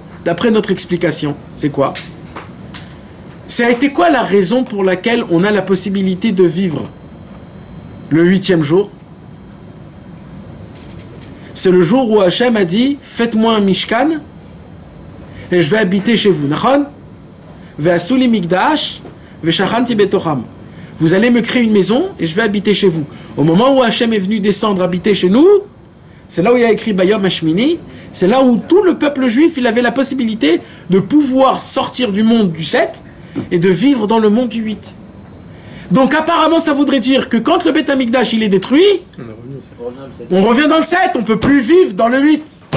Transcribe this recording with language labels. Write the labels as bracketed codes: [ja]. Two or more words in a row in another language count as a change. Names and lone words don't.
[fr] D'après notre explication, c'est quoi? Ça a été quoi la raison pour laquelle on a la possibilité de vivre le 8e jour, c'est le jour où Hachem a dit, faites-moi un mishkan, et je vais habiter chez vous. Nachon? [he] ועשו לי מקדש ושכנתי בתוכם. [fr] Vous allez me créer une maison, et je vais habiter chez vous. Au moment où Hachem est venu descendre habiter chez nous, c'est là où il y a écrit [he] ביום השמיני, [fr] c'est là où tout le peuple juif, il avait la possibilité de pouvoir sortir du monde du 7 et de vivre dans le monde du 8. Donc apparemment ça voudrait dire que quand le Beth Amikdash il est détruit, on revient dans le 7, on ne peut plus vivre dans le 8.